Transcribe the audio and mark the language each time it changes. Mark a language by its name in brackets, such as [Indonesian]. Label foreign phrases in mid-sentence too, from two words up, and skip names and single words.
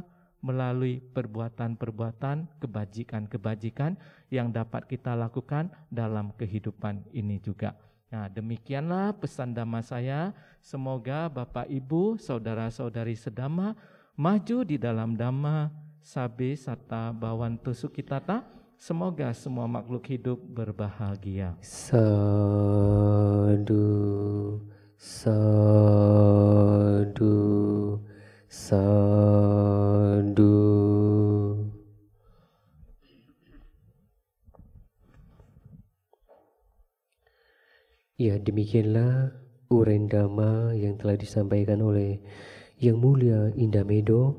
[Indonesian] Melalui perbuatan-perbuatan, kebajikan-kebajikan yang dapat kita lakukan dalam kehidupan ini juga. Nah, demikianlah pesan Dhamma saya. Semoga Bapak Ibu, saudara-saudari sedhamma maju di dalam Dhamma, [Pali] sabe sata bawantu sukitata. [Indonesian] Semoga semua makhluk hidup berbahagia. [Pali] Sadhu, sadhu, sadhu. [Indonesian] Ya, demikianlah uraian Dhamma yang telah disampaikan oleh Yang Mulia Indamedo.